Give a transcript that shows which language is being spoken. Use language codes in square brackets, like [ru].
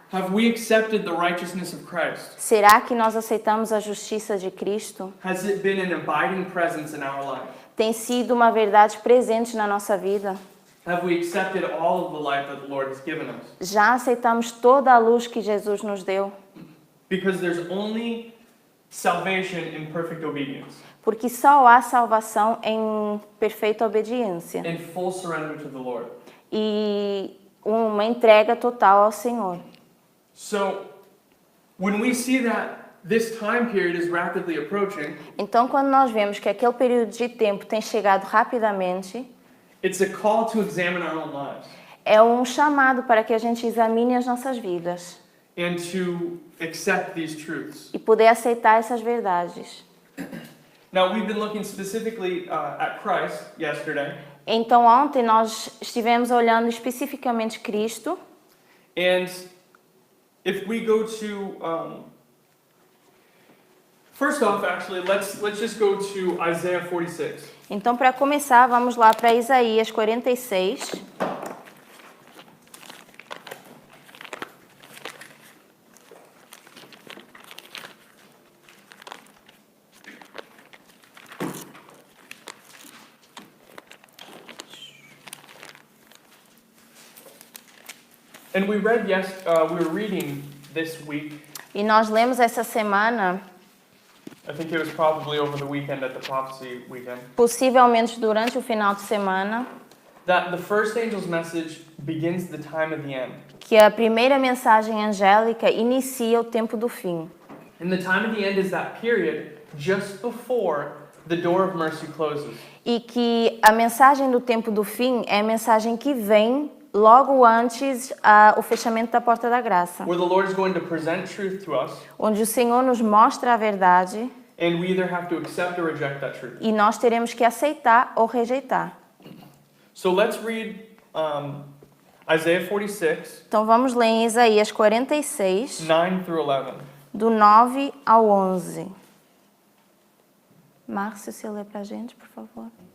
[en] have we accepted the righteousness of Christ? [pt] será que nós aceitamos a justiça de Cristo? [en] Has it been an abiding presence in our life? [pt] Tem sido uma verdade presente na nossa vida? [en] Have we accepted all of the life that the Lord has given us? [pt] Já aceitamos toda a luz que Jesus nos deu? [en] Because there's only salvation in perfect obedience [pt] Porque só há salvação em perfeita obediência [en] and full surrender to the Lord. [pt] e uma entrega total ao Senhor. [en] So, when we see that this time period is rapidly approaching, [pt] Então, quando nós vemos que aquele período de tempo tem chegado rapidamente, [en] it's a call to examine our own lives [pt] é um chamado para que a gente examine as nossas vidas [en] and to accept these truths. [pt] e poder aceitar essas verdades. [en] Now, we've been looking specifically at Christ yesterday, [pt] Então, ontem nós estivemos olhando especificamente Cristo. [en] and if we go to first off, actually, let's just go to Isaiah 46. [pt] Então, para começar, vamos lá para Isaías 46. [en] And we were reading this week. [pt] E nós lemos essa semana, [en] I think it was probably over the weekend at the prophecy weekend, [pt] possivelmente durante o final de semana, [en] that the first angel's message begins the time of the end. [pt] que a primeira mensagem angélica inicia o tempo do fim. [en] And the time of the end is that period just before the door of mercy closes. [pt] E que a mensagem do tempo do fim é a mensagem que vem logo antes o fechamento da porta da graça, [en] Where the Lord is going to present truth to us, [pt] onde o Senhor nos mostra a verdade [en] and we either have to accept or reject that truth. [pt] e nós teremos que aceitar ou rejeitar. [en] So let's read Isaiah 46, [pt] Então vamos ler em Isaías 46, [en] 9 through 11. [pt] do 9 ao 11. Márcio, você lê pra gente, por favor?